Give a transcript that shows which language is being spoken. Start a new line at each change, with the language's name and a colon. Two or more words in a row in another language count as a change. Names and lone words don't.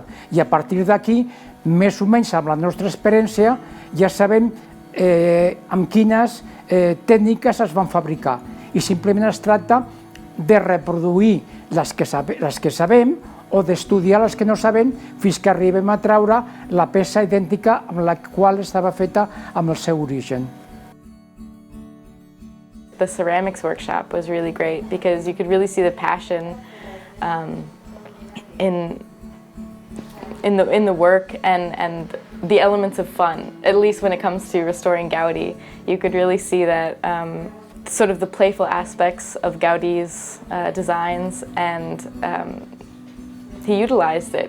Catalan: I a partir d'aquí, més o menys amb la nostra experiència, ja sabem amb quines tècniques es van fabricar. I simplement es tracta de reproduir les que sabem o d'estudiar les que no sabem fins que arribem a treure la peça idèntica amb la qual estava feta amb el seu origen.
English: The ceramics workshop was really great because you could really see the passion in the work and the elements of fun. At least when it comes to restoring Gaudí, you could really see that sort of the playful aspects of Gaudí's designs, and he utilized it.